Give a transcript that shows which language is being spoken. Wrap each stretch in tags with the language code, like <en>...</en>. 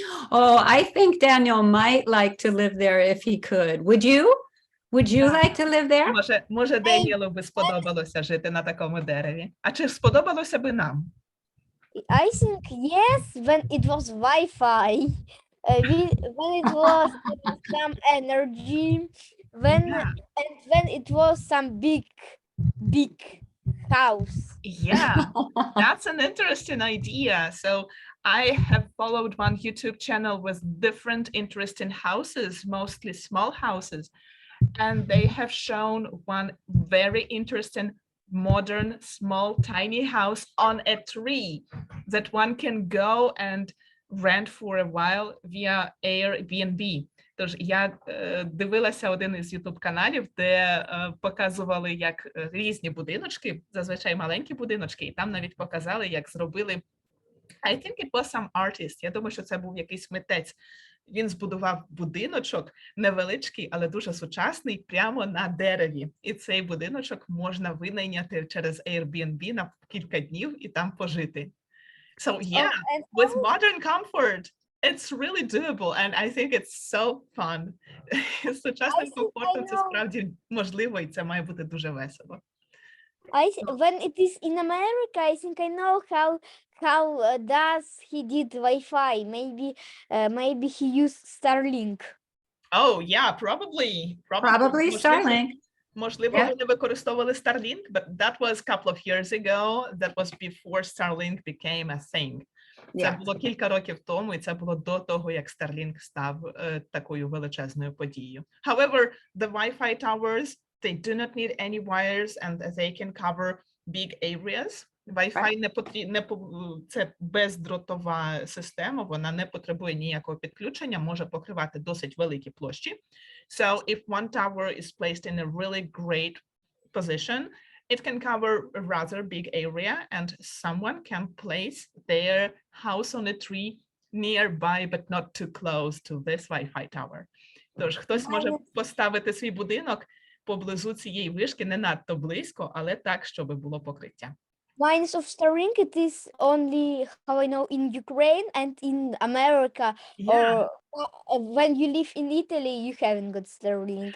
<en>Oh, I think Daniel might like to live there if he could. Would you? Would you Yeah. like to live there?</en> <uk>Може, Деніелу би сподобалося жити на такому дереві. А чи сподобалося би нам?</uk> <en>I think yes, when it was Wi-Fi, when it was some energy, when it was some big house. Yeah, that's an interesting idea. So I have followed one YouTube channel with different interesting houses, mostly small houses. And they have shown one very interesting modern, small, tiny house on a tree that one can go and rent for a while via Airbnb.</en> <uk>Тож я дивилася один із YouTube-каналів, де показували, як різні будиночки, зазвичай маленькі будиночки, і там навіть показали, як зробили,</uk> <en>I think it was some artist,</en> <uk>я думаю, що це був якийсь митець. Він збудував будиночок невеличкий, але дуже сучасний, прямо на дереві. І цей будиночок можна винайняти через Airbnb на кілька днів і там пожити.</uk> <en>So yeah, And with modern comfort, it's really doable, and I think it's so fun.</en> <uk>З сучасним комфортом це справді можливо, і це має бути дуже весело.</uk> <en>when it is in America, I think I know how does he did Wi-Fi. Maybe he used Starlink. Oh, yeah, probably. Probably Starlink.</en> <uk>Можливо,</uk> <en>Yeah.</en> <uk>вони використовували Starlink,</uk> <en>but that was a couple of years ago. That was before Starlink became a thing.</en> <uk>Це</uk> <en>Yeah.</en> <uk>було кілька років тому, і це було до того, як Starlink став такою величезною подією.</uk> <en>However, the Wi-Fi towers They do not need any wires and they can cover big areas.</en> <uk>Wi-Fi це бездротова система, вона не потребує ніякого підключення, може покривати досить великі площі.</uk> <en>So if one tower is placed in a really great position, it can cover a rather big area and someone can place their house on a tree nearby, but not too close to this Wi-Fi tower.</en> <uk>Тож хтось може поставити свій будинок поблизу цієї вишки, не надто близько, але так, щоб було покриття.</uk> <en>Lines of Starlink, it is only, how I know, in Ukraine and in America. Yeah, Or when you live in Italy, you haven't got Starlink.</en>